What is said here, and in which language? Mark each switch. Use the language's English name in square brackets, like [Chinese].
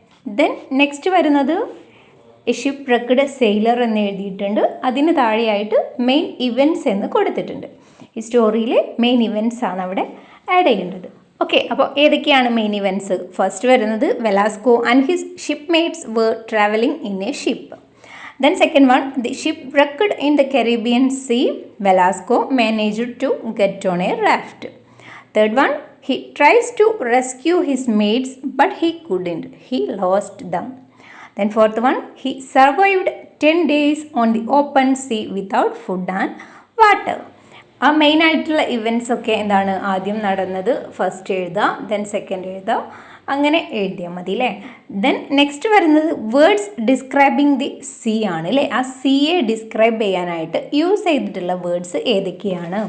[Malayalam] Then next വരുന്നത് A ഷിപ്പ്വ്രെക്ക്ഡ് sailor എന്ന് എഴുതിയിട്ടുണ്ട്. അതിന് താഴെയായിട്ട് മെയിൻ ഇവൻറ്റ്സ് എന്ന് കൊടുത്തിട്ടുണ്ട്. ഈ സ്റ്റോറിയിലെ മെയിൻ ഇവൻറ്റ്സ് ആണ് അവിടെ ആഡ് ചെയ്യേണ്ടത്. ഓക്കെ, അപ്പോൾ ഏതൊക്കെയാണ് മെയിൻ ഇവൻറ്റ്സ്? ഫസ്റ്റ് വരുന്നത് [English] Velasco and his shipmates were traveling in a ship. Then second one, the ship wrecked in the Caribbean Sea. Velasco managed to get on a raft. Third one, he tries to rescue his mates but he couldn't. He lost them. Then fourth one, he survived 10 days on the open sea without food and water. [Malayalam] ആ main ആയിട്ടുള്ള events ഒക്കെ എന്താണ് ആദ്യം നടന്നത് first എഴുതുക, then second എഴുതുക, അങ്ങനെ എഴുതിയാൽ മതി അല്ലേ. ദെൻ നെക്സ്റ്റ് വരുന്നത് വേർഡ്സ് ഡിസ്ക്രൈബിങ് ദി സീ ആണ് അല്ലേ. ആ സീയെ ഡിസ്ക്രൈബ് ചെയ്യാനായിട്ട് യൂസ് ചെയ്തിട്ടുള്ള വേർഡ്സ് ഏതൊക്കെയാണ്?